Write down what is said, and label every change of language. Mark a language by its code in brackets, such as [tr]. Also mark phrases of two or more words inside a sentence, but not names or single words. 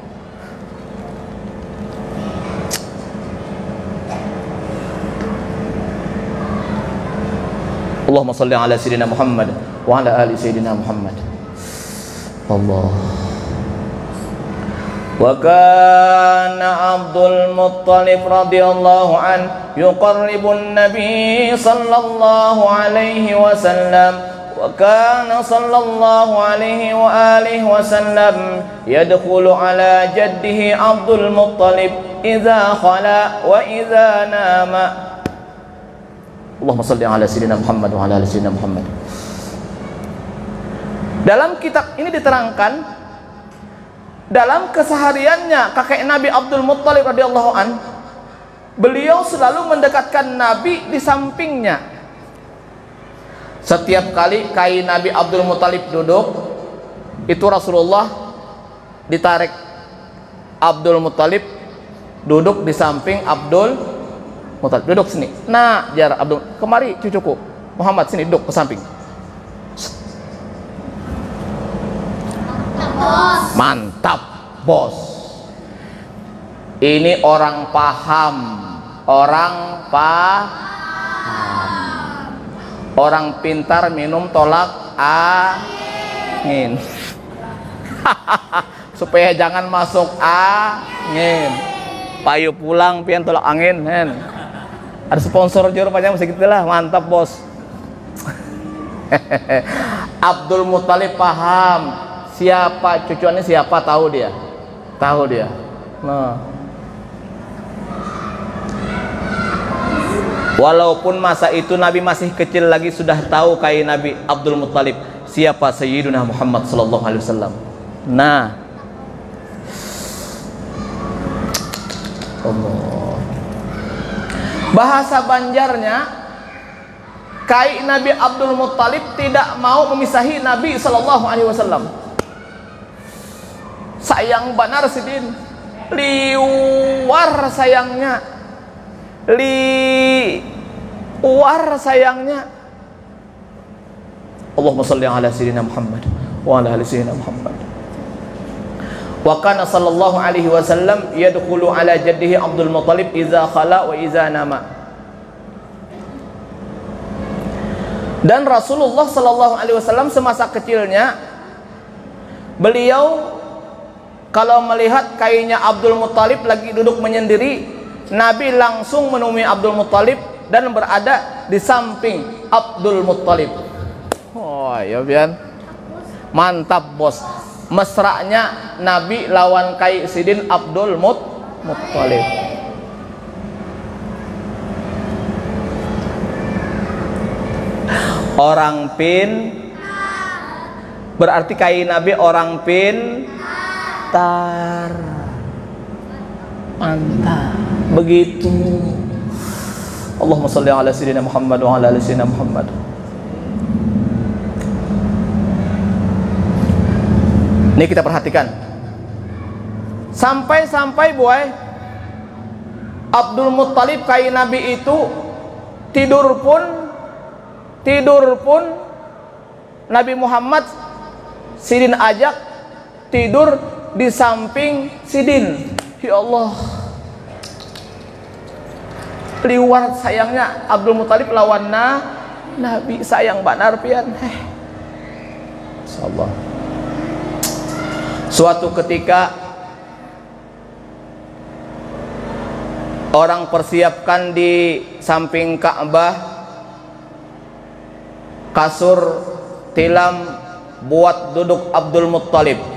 [ar] اللهم صل على سيدنا محمد وعلى آل سيدنا محمد. Allah. وكان عبد المطلب رضي الله عن يقربن النبي صلى الله عليه وسلم. وكان صلى الله عليه وآله وسلم يدخل على جده عبد المطلب إذا خلا وإذا نام. اللهم صل على سيدنا محمد وعلى آل سيدنا محمد. [id] Dalam kitab ini diterangkan, dalam kesehariannya kakek Nabi Abdul Muttalib [ar] رضي الله عن, [id] beliau selalu mendekatkan Nabi di sampingnya. Setiap kali Kai Nabi Abdul Muttalib duduk, itu Rasulullah ditarik Abdul Muttalib duduk di samping Abdul Muttalib. Duduk sini. Nah, jar Abdul, kemari cucuku Muhammad, sini duduk ke samping. Mantap bos. Ini orang paham, orang orang pintar minum tolak angin. Supaya jangan masuk angin. [bjn] Payu pulang pian tolak angin, hen. [id] Ada sponsor juru panjang segitulah, mantap bos. Abdul Muttalib paham siapa cucuannya, siapa tahu dia. Nah, walaupun masa itu Nabi masih kecil lagi, sudah tahu Kai Nabi Abdul Muttalib siapa Sayyiduna Muhammad [ar] صلى الله عليه وسلم. [id] Nah, Allah. Bahasa Banjarnya, kai Nabi Abdul Muttalib tidak mau memisahi Nabi [ar] صلى الله عليه وسلم. [bjn] Sayang benar sidin, liwar sayangnya, liwar sayangnya. [ar] اللهم صل على سيدنا محمد وعلى آل سيدنا محمد. وكان صلى الله عليه وسلم يدخل على جده عبد المطلب إذا خلا وإذا نام. [id] Dan Rasulullah [ar] صلى الله عليه وسلم [id] semasa kecilnya beliau kalau melihat kayaknya Abdul Muttalib lagi duduk menyendiri, Nabi langsung menemui Abdul Muttalib dan berada di samping Abdul Muttalib. Oh ya Bian, mantap bos. [bjn] Mesranya Nabi lawan Kai Sidin Abdul Muttalib. [id] Orang pin berarti Kai Nabi orang pintar. Mantap. Begitu. [ar] اللهم صل على سيدنا محمد وعلى آل سيدنا محمد. [id] Ini kita perhatikan. Sampai-sampai boy Abdul Muttalib Kai Nabi itu tidur pun Nabi Muhammad Sidin ajak tidur di samping Sidin. [bjn] Ya Allah, liwar sayangnya Abdul Muttalib lawan Nabi, sayang banar pian. [id] Insyaallah. Suatu ketika orang persiapkan di samping Ka'bah kasur tilam buat duduk Abdul Muttalib.